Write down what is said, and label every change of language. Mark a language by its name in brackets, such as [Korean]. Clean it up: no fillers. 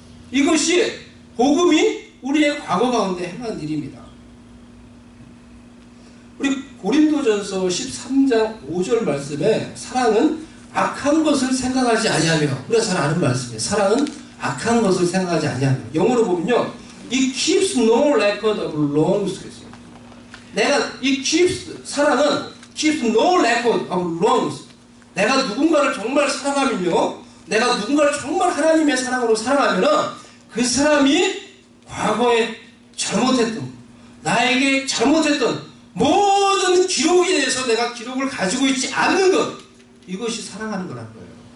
[Korean] 이것이 복음이 우리의 과거 가운데 행한 일입니다. 우리 고린도전서 13장 5절 말씀에 사랑은 악한 것을 생각하지 아니하며, 우리가 잘 아는 말씀이에요. 사랑은 악한 것을 생각하지 아니하며. 영어로 보면요, [English] It keeps no record of wrongs. [Korean] 내가 이 사랑은 [English] keeps no record of wrongs. [Korean] 내가 누군가를 정말 사랑하면요, 내가 누군가를 정말 하나님의 사랑으로 사랑하면은 그 사람이 과거에 잘못했던, 나에게 잘못했던 모든 기록에 대해서 내가 기록을 가지고 있지 않는 것, 이것이 사랑하는 거라는 거예요.